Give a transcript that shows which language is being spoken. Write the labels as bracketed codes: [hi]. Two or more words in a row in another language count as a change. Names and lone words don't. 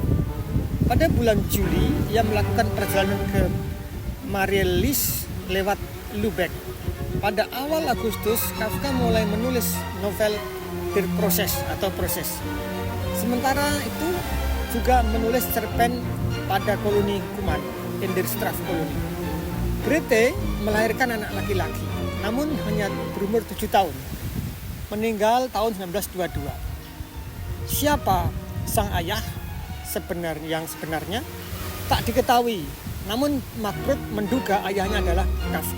[id] Pada bulan Juli, ia melakukan perjalanan ke Marielis lewat Lübeck. Pada awal Agustus, Kafka mulai menulis novel Der Prozess atau Proses. 19 Sementara itu juga menulis cerpen pada koloni hukuman, [de] in der Strafkolonie. [id] Goethe melahirkan anak laki-laki, namun hanya berumur 7 tahun. Meninggal tahun 1922. Siapa sang ayah yang sebenarnya tak diketahui, namun Margrut menduga ayahnya adalah Kafka.